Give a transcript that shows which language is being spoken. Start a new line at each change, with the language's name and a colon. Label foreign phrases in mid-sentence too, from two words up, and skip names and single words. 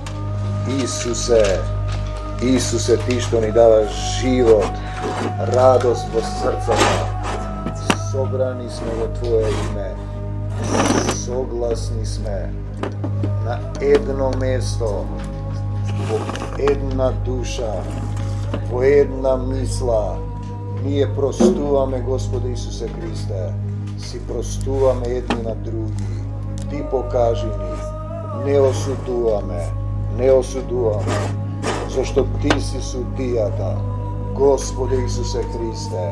Macedonian: Исусе, ти што ни даваш живот, радост по срцама. Собрани смо у твоје име. Согласни сме на једно мјесто во една душа, во една мисла. Ние простуваме, Господи Исусе Христе, си простуваме едни на други. Ти покажи ни, не осудуваме, зашто Ти си судијата, Господи Исусе Христе.